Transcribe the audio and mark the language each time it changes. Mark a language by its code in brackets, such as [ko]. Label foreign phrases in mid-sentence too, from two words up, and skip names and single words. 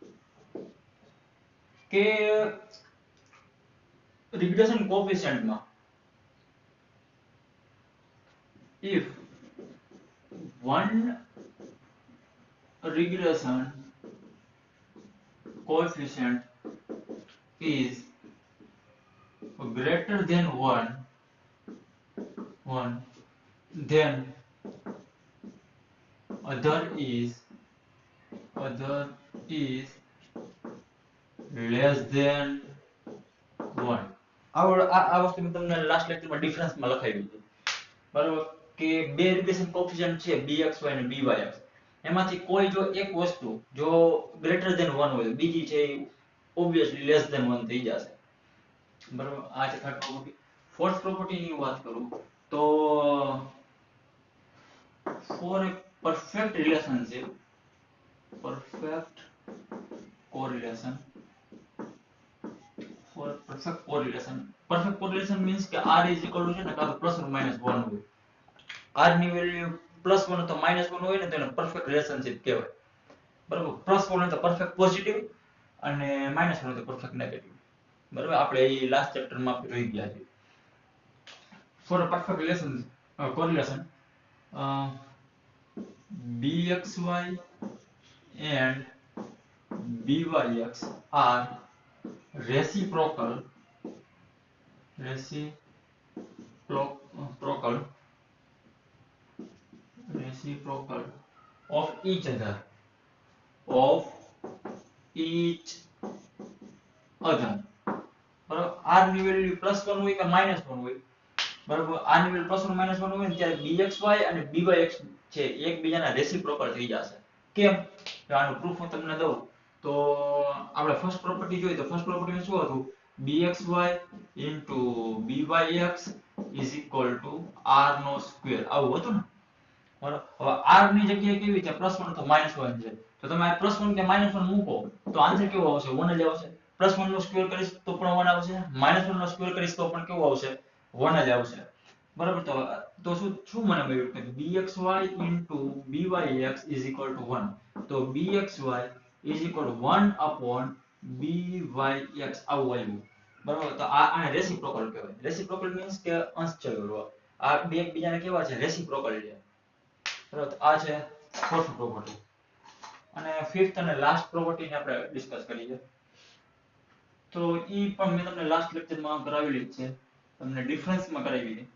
[en] કે regression coefficientમાં if one regression coefficient is greater than 1, then other is less than 1. [gu] આ વસ્તુ મેં તમને [en] last lectureમાં [gu] ડિફરન્સમાં લખાવી હતી. બરાબર, કે બે [en] regression coefficient [gu] છે bxy અને byx, એમાંથી કોઈ જો એક વસ્તુ જો [en] greater than 1 [gu] હોય, બીજી છે [en] obviously less than 1 [gu] થઈ જશે. બરાબર, આ છે [en] third property. fourth property [gu] ની વાત કરું તો [en] for a perfect relationship, perfect correlation, for perfect correlation. Perfect correlation means કે r is equal to [gu] છે ને કાં તો [en] plus minus 1 હોય. [gu] r ની વેલ્યુ પ્લસ 1 તો માઇનસ 1 હોય ને તો એને [en] perfect relationship [gu] કહેવાય. બરાબર, પ્લસ 1 તો [en] perfect positive [gu] અને માઇનસ 1 તો [en] perfect negative. [gu] બરાબર, આપણે એ [en] last chapterમાં [gu] આપણે જોઈ ગયા છે. [en] for a perfect relation correlation bxy and byx are reciprocal of each other, of each other. [gu] બરાબર, r ની વેલ્યુ +1 હોય કે -1 હોય. બરાબર, r ની વેલ્યુ +1 -1 હોય ને ત્યારે bxy અને byx છે એકબીજાના રેસિપ્રોકલ થઈ જશે. કેમ? તો આનું પ્રૂફ હું તમને દઉં તો આપણે [en] first property [gu] જોઈએ તો [en] first propertyમાં [gu] શું હતું? [en] bxy byx is equal to r [gu] નો સ્ક્વેર, આવું હતું ને. બરાબર, હવે r ની જગ્યાએ કેવી છે? +1 તો -1 છે. તો તમે આ +1 કે -1 મૂકો તો આન્સર કેવો આવશે? 1 જ આવશે. +1 નો સ્ક્વેર કરીશ તો પણ 1 આવશે, -1 નો સ્ક્વેર કરીશ તો પણ કેવું આવશે? 1 જ આવશે. બરાબર, તો શું મને મળ્યું કે [en] bxy byx is equal to 1. તો bxy is equal to 1 upon byx [gu] આવું આવ્યું. બરાબર, તો આને રેસિપ્રોકલ કહેવાય. [en] reciprocal means [gu] કે અંશ છેદરૂપ. આ બે એકબીજાને કેવા છે? રેસિપ્રોકલ છે. બરાબર, આ છે [en] fourth property. [gu] અને ફિફ્થ અને [en] last propertyને [gu] આપણે ડિસ્કસ કરીએ. તો ઈ પણ મેં તમને [en] last lectureમાં [gu] કરાવેલી જ છે, તમને ડિફરન્સમાં કરાવી છે.